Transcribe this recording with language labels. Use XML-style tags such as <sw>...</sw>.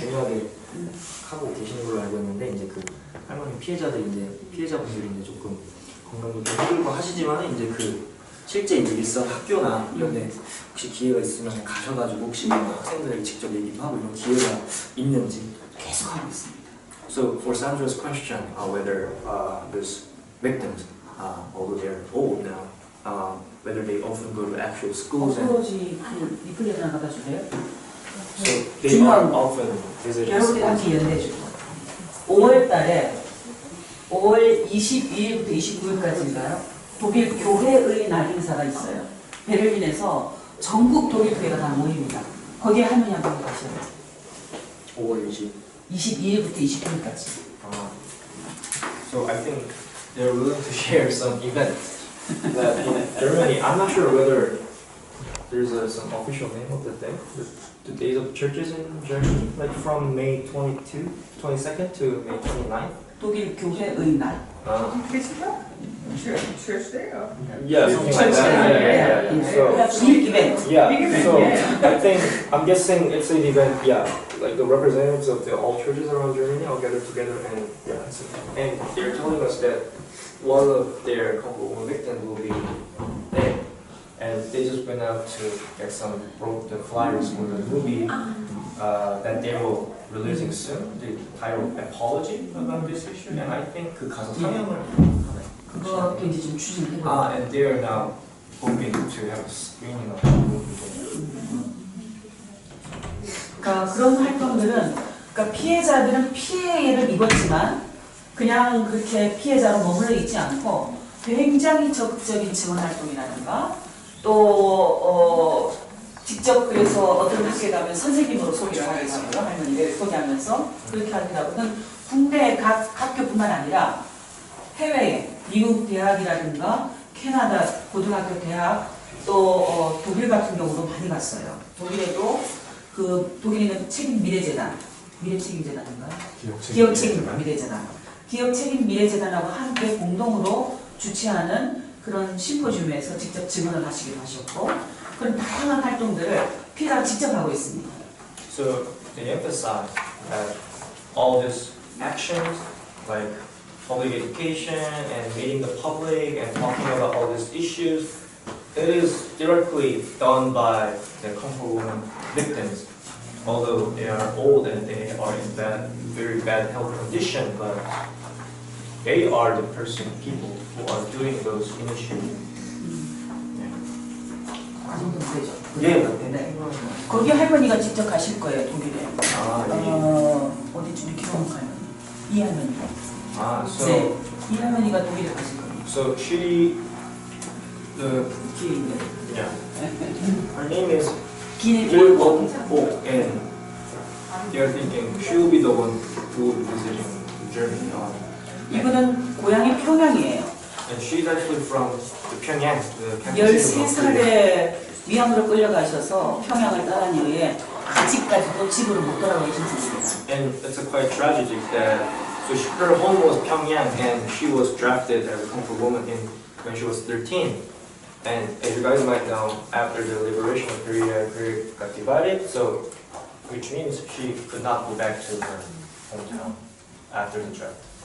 <ko>중요하게 하고 계시는 걸로 알고 있는데 이제 할머니 피해자분들이 이제 조금 건강도 좀 힘들고 하시지만 이제 실제 이제 일선 학교나 이런데 혹시 기회가 있으면 가셔가지고 혹시 학생들 직접 얘기도 하고 이런 기회가 있는지 계속 하고 있습니다.</ko> <en>So for Sandra's question, whether those victims, although they're old now, whether they often go to actual schools and</en> <ko>프로지 리플레이 하나 갖다 주세요.</ko> <en>so they are often visiting</en> <ko>결혼을</ko> <en>schools.</en> <ko>함께 연대해주고 5월 달에 5월 22일부터 29일까지인가요? 독일 교회의 날 행사가 있어요. 베를린에서 전국 독일 교회가 다 모입니다. 거기에 할머니 한 분 가셔요. 5월 20. 22일부터 29일까지.</ko> <en>So I think they're willing to share some events that in Germany. I'm not sure whether there's some official name of the thing. The days of churches in Germany, like from May 22nd to May 29th.</en> <ko>독일 교회의 날.</ko> <en>Festival? Church day? Or? Yeah, something like that. So, big event. yeah, Big event, so yeah. I'm guessing it's an event, yeah, like the representatives of all churches around Germany all gather together and and they're telling us that one of their couple victims will be there. And they just went out to get wrote the flyers for the movie that they will releasing soon, the title Apology about this issue, and I think</en> <ko>가서 상영을 그거 이제 좀 추진해보고.</ko> <en>and they are now hoping to have a screening of the movie.</en> <ko>그러니까 그런 활동들은 그러니까 피해자들은 피해를 입었지만 그냥 그렇게 피해자로 머물러 있지 않고 굉장히 적극적인 지원 활동이라든가 또 직접 그래서 어떤 학교에 가면 선생님으로 소개를 하기도 하고요. 할머니를 소개하면서 그렇게 하기도 하고 국내 각 학교뿐만 아니라 해외에 미국 대학이라든가 캐나다 고등학교 대학 또 독일 같은 경우도 많이 갔어요. 독일에도 독일에는 책임 미래재단, 미래책임재단인가요? 기업책임 미래재단. 기업책임 미래재단하고 함께 공동으로 주최하는 그런 심포지움에서 직접 증언을 하시기도 하셨고 그런 다양한 활동들을 피해자가 직접 하고 있습니다.</ko> <en>So they emphasize that all these actions, like public education and meeting the public and talking about all these issues, it is directly done by the comfort women victims. Although they are old and they are in very bad health condition, but they are the people who are doing those initiatives.</en> <ko>그 정도면 되죠. 예. 네. 거기 할머니가 직접 가실 거예요, 독일에. 아, 어디쯤 이렇게 가면 이 할머니가.</ko> <en>so</en> <ko>네, 이 할머니가 독일에 가실 거예요.</ko> <en>so she</en> <ko>뒤에 있는.</ko> <en>yeah her name is</en> <ko>길</ko> <en>Gil and they're thinking she'll be the one who will be visiting Germany.</en> <ko>이분은 고향이 평양이에요.</ko> <en>And she's actually from the Pyongyang, the capital city of Korea.</en> <ko>13살에 위안부로 끌려가셔서 평양을 떠난 이후에 아직까지도 집으로 못 돌아가신 분입니다.</ko> <en>And it's a quite tragic that her home was Pyongyang and she was drafted as a comfort woman when she was 13. And as you guys might know, after the liberation of Korea, Korea got divided, so which means she could not go back to her hometown after the draft.</en>